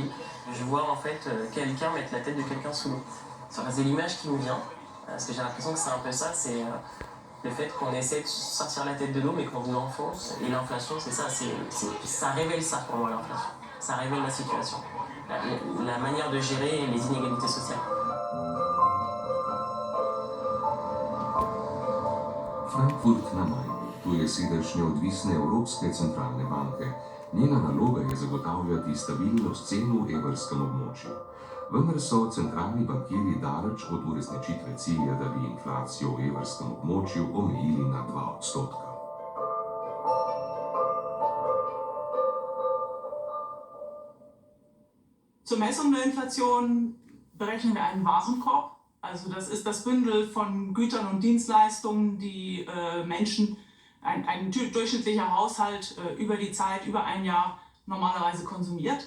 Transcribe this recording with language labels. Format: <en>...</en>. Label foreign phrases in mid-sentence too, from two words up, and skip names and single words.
<fr>Je vois en fait quelqu'un mettre la tête de quelqu'un sous l'eau. C'est l'image qui me vient, parce que j'ai l'impression que c'est un peu ça, c'est le fait qu'on essaie de sortir la tête de l'eau mais qu'on vous enfonce. Et l'inflation c'est ça, ça révèle ça pour moi l'inflation. Ça révèle la situation, la manière de gérer les inégalités sociales.</fr> <sl>Frankfurt na Majni, tu je sedež neodvisne Evropske centralne banke. Njena naloga je zagotavljati stabilnost cen v evrskem območju. Vendar so centralni bankirji daleč od uresničitve cilja, da bi inflacijo v evrskem območju omejili na 2%.</sl> <de>Zur Messung der Inflation berechnen wir einen Warenkorb. Also das ist das Bündel von Gütern und Dienstleistungen, die Menschen, ein durchschnittlicher Haushalt über die Zeit, über ein Jahr normalerweise konsumiert.</de>